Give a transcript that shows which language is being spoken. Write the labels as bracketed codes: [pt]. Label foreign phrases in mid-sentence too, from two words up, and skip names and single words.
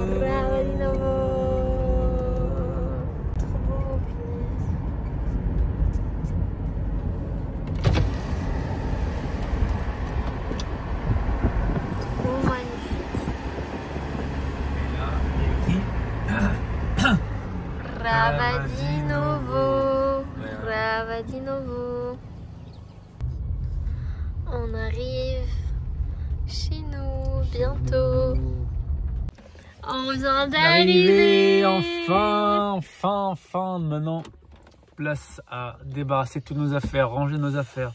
[it] Bravo di nuovo. [fr] Trop beau, punaise. Trop magnifique. [it] Brava di nuovo. Brava di nuovo. [fr] On arrive chez nous bientôt. On vient Arrivé, d'arriver. enfin. Maintenant, place à débarrasser toutes nos affaires, ranger nos affaires.